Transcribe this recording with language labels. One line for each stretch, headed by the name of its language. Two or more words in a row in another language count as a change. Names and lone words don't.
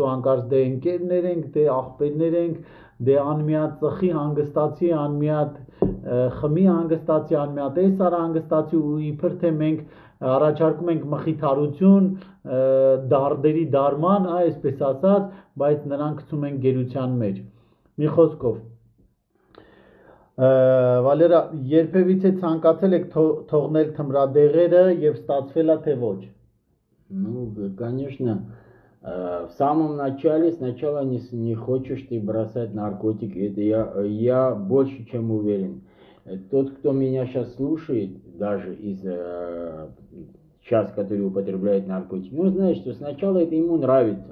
Armenian: ու հանկարծ դե ընկերներ ենք, դե աղբերներ ենք, դե անմիատ ծխի հանգստացի, անմիատ խմի հանգստացի, անմիատ էսարա հանգստացի ու իբր թե մենք առաջարկում ենք մխիթարություն, դարդերի դարման, այսպես ասած, բայց նրանք գցում են գերության մեջ։ Մի խոսքով, Վալերա, երբևիցե ցանկացել եք թողնել թմրադեղերը եւ ստացվել է թե ոչ։
Russian: Ну, конечно, в самом начале сначала не хочешь ты бросать наркотики, это я больше чем уверен. Тот, кто меня сейчас слушает, даже из сейчас, который употребляет наркотики, он знает, что сначала это ему нравится.